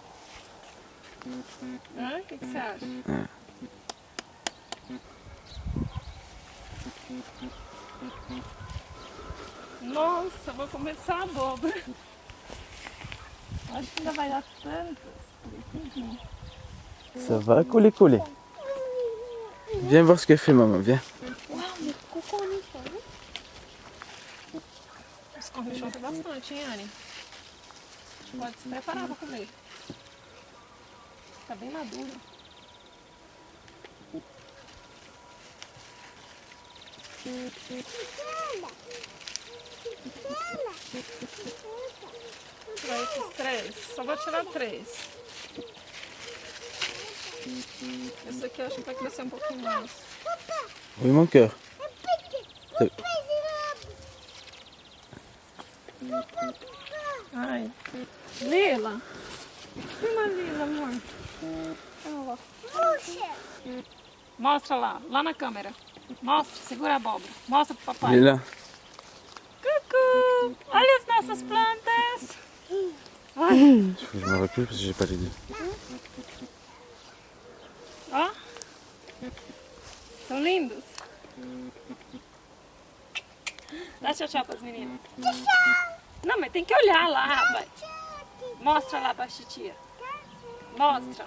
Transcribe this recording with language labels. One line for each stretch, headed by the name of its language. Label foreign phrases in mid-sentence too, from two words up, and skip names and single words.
Portuguese: O que você acha? Nossa, vou começar a abóbora. Acho que ainda vai dar tantas.
French: Ça va, coller. Viens voir ce qu'elle fait, maman, viens.
Portuguese: Uau, meu cornichão. Esse cornichão tem bastante, hein, Anne? A gente pode se preparar para comer. Tá bem maduro. Vou tirar esses 3. Só vou tirar 3. Esse aqui eu acho que vai crescer um pouquinho mais.
French: Oui, mon cœur.
Portuguese: Ai. Lila. Uma Lila, amor. Olha lá. Mostra lá na câmera. Mostra, segura a abóbora. Mostra pro papai.
French: Il est là.
Portuguese: Cucu! Olha as nossas plantas.
French: Je me rappelle parce que j'ai pas les deux.
Portuguese: Ó. São lindos. Dá tchau tchau pras meninas. Não, mas tem que olhar lá, rapaz. Mostra lá pra titia. Mostra.